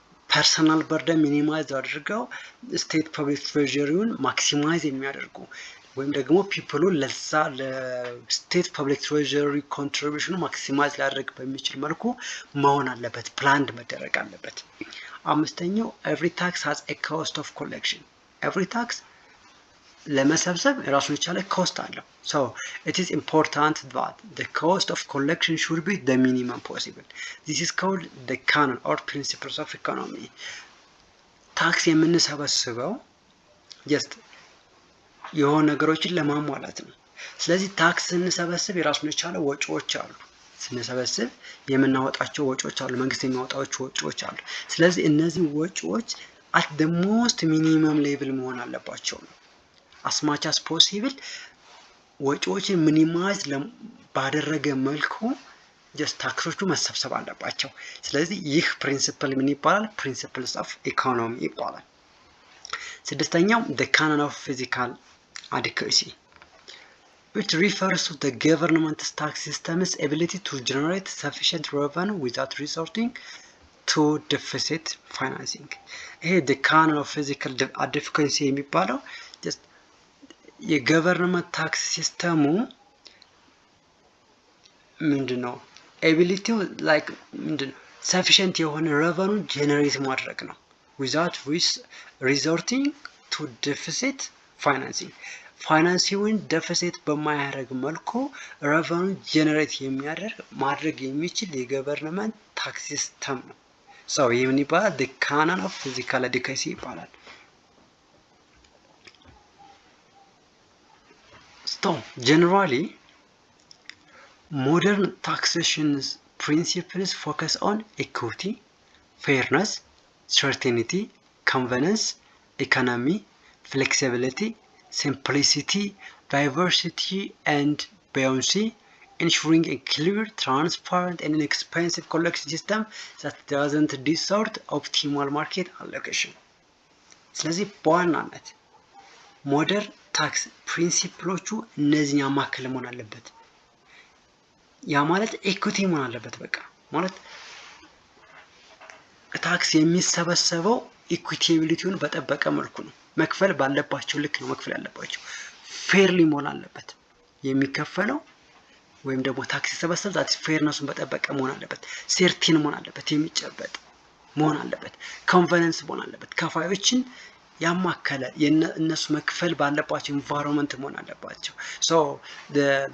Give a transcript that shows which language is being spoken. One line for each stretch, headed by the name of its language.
Amharic: ፐርሰናል በርደን ሚኒማይዝ አድርገው ስቴት ፐብሊክ ትሬዠሪውን ማክሲማይዝ የሚያደርጉ ወይም ደግሞ ፒፕሉን ለዛ ለስቴት ፐብሊክ ትሬዠሪ ኮንትሪቢዩሽኑ ማክሲማይዝ ሊያደርግ በሚችል መልኩ መሆን አለበት፣ ፕላንድ መደረግ አለበት። አምስተኛው
English: every tax has a cost of collection. every tax
Amharic: ለመሰብሰብ የራሱን የቻለ ኮስት አለው።
English: so it is important that the cost of collection should be the minimum possible. this is called the canon or principles of economy.
Amharic: ታክስ የምንሰበስበው just የሆነ ነገሮችን ለማሟላት ነው። ስለዚህ ታክስ ስንሰበስብ የራሱን የቻለ ወጪዎች አሉ። ስንሰበስብ የምናወጣቸው ወጪዎች አሉ፣ መንግስት የሚያወጣቸው ወጪዎች አሉ። ስለዚህ እነዚህ ወጪዎች
English: at the most minimum level
Amharic: መሆን አለባቸው ነው።
English: as much as possible
Amharic: ወጪዎችን ሚኒማይዝ ባደረገ መልኩ just ታክሶቹ መሰብሰብ አለባቸው። ስለዚህ ይህ ፕሪንሲፕል ምን ይባላል? ፕሪንሲፕልስ ኦፍ ኢኮኖሚ ይባላል። ስድስተኛው
English: the canon of fiscal adequacy, which refers to the government's tax system's ability to generate sufficient revenue without resorting to deficit financing.
Amharic: ይሄ the canon of fiscal adequacy የሚባለው just የገቨርንመንት ታክስ ሲስተሙ ምንድነው ኤቢሊቲው ላይክ ምንድነው ሰፊሽንት የሆነ revenue ጀነሬት ማድረግ ነው
English: without resorting to deficit financing.
Amharic: ፋይናንሲውን deficit በማያደርግ መልኩ revenue ጀነሬት ማድረግ የሚችል የገቨርንመንት ታክስ ሲስተም ነው። so ይህ ምን ይባላል?
English: the canon of fiscal adequacy
Amharic: ይባላል።
English: so generally modern taxation principles focus on equity, fairness, certainty, convenience, economy, flexibility, simplicity, diversity, and buoyancy, ensuring a clear, transparent, and inexpensive collection system that doesn't distort optimal market allocation.
Amharic: ስለዚህ በዋናነት ሞደርን ታክስ ፕሪንሲፕሎቹ እነዚህን ያማከለ መሆን አለበት። ያ ማለት ኢኩዊቲ መሆን አለበት። በቃ ማለት ታክስ የሚሰበሰበው ኢኩዊቲቢሊቲውን በጠበቀ መልኩ ነው። መክፈል ባለባቸው ልክ ነው መክፈል ያለባቸው። ፌርሊ መሆን አለበት የሚከፈለው ወይም ደግሞ ታክስ ሲሰበሰብ ዛት ፌርነሱን በጠበቀ መሆን አለበት። ሴርቲን መሆን አለበት። የሚጨበጥ መሆን አለበት። ኮንቨነንስ መሆን አለበት። ከፋዮችን ያማከለ እነሱ መክፈል ባለባቸው ኢንቫይሮንመንት መሆን አለባቸው። ሶ the